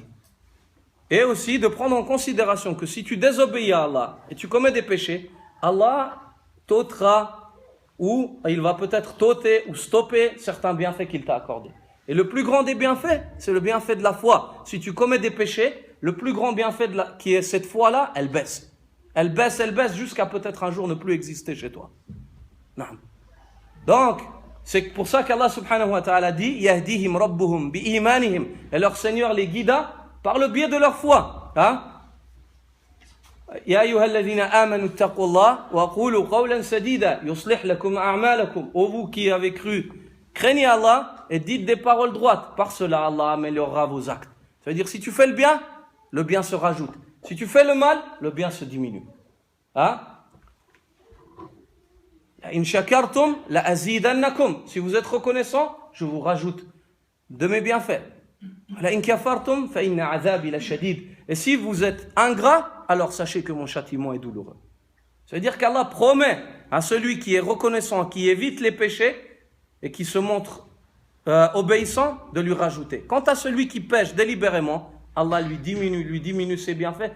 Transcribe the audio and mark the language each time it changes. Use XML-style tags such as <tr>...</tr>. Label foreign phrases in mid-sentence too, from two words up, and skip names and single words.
<fr>Et aussi de prendre en considération que si tu désobéis à Allah et tu commets des péchés, Allah t'ôtera, ou il va peut-être t'ôter ou stopper certains bienfaits qu'il t'a accordés. Et le plus grand des bienfaits, c'est le bienfait de la foi. Si tu commets des péchés, le plus grand bienfait qui est cette foi-là, elle baisse. Elle baisse jusqu'à peut-être un jour ne plus exister chez toi. Non. Donc, c'est pour ça qu'Allah</fr> <ar>سبحانه وتعالى</ar> <fr>dit:</fr> <ar>يهديهم ربهم بإيمانهم.</ar> <fr>Et leur Seigneur les guida par le biais de leur foi.</fr> <ar>يا أيها الذين آمنوا اتقوا الله وقولوا قولا سديدا يصلح لكم أعمالكم.</ar> <fr>Ô vous qui avez cru, craignez Allah et dites des paroles droites. Par cela, Allah améliorera vos actes. Ça veut dire, si tu fais le bien se rajoute. Si tu fais le mal, le bien se diminue.</fr> <ar>لئن شكرتم لأزيدنكم.</ar> <fr>Si vous êtes reconnaissant, je vous rajoute de mes bienfaits.</fr> <ar>لئن كفرتم فإن عذابي لشديد.</ar> <fr>Et si vous êtes ingrat, alors sachez que mon châtiment est douloureux. Ça veut dire qu'Allah promet à celui qui est reconnaissant, qui évite les péchés et qui se montre obéissant, de lui rajouter. Quant à celui qui pêche délibérément, Allah lui diminue ses bienfaits.</fr>